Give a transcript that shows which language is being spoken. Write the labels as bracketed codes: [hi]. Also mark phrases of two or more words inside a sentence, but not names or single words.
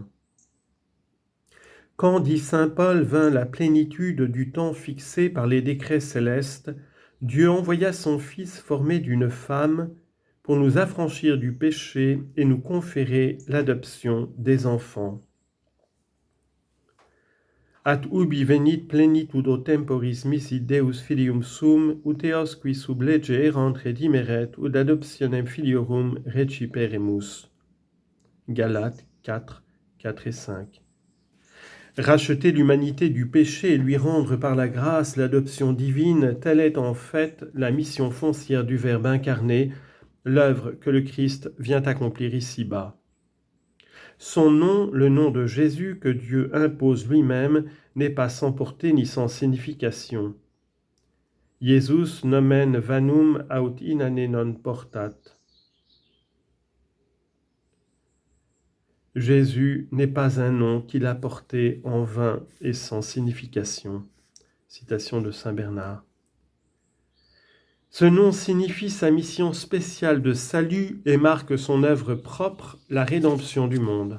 [fr] Quand, dit saint Paul, vint la plénitude du temps fixé par les décrets célestes, Dieu envoya son Fils formé d'une femme pour nous affranchir du péché et nous conférer l'adoption des enfants. [la] At ubi venit plenitudo temporis misit Deus filium sum, ut eos qui sub lege erant redimeret, ut adoptionem filiorum reciperemus. [fr] Galates 4, 4 et 5. Racheter l'humanité du péché et lui rendre par la grâce l'adoption divine, telle est en fait la mission foncière du Verbe incarné, l'œuvre que le Christ vient accomplir ici-bas. Son nom, le nom de Jésus que Dieu impose lui-même, n'est pas sans portée ni sans signification. [la] Jesus nomen vanum aut inane non portat. [fr] Jésus n'est pas un nom qu'il a porté en vain et sans signification. Citation de saint Bernard. Ce nom signifie sa mission spéciale de salut et marque son œuvre propre, la rédemption du monde.